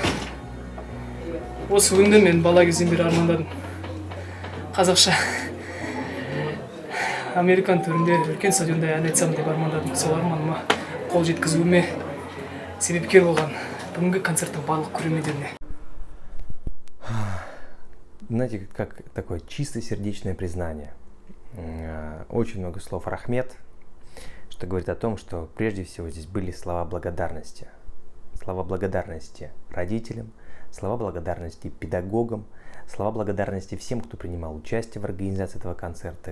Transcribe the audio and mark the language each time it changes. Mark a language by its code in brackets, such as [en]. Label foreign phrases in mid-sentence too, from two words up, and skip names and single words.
[kk] Осы күнді мен бала кезден бері армандадым. Қазақша Американ төрінде үлкен стадионда ән айтсам деп армандадым. Сол арманыма қол жеткізуіме себепкер болған бүгінгі концерттің барлық көрермендеріне. [ru] Знаете, как такое чистосердечное признание. Очень много слов рахмет, что говорит о том, что прежде всего здесь были слова благодарности. Слова благодарности родителям, слова благодарности педагогам, слова благодарности всем, кто принимал участие в организации этого концерта.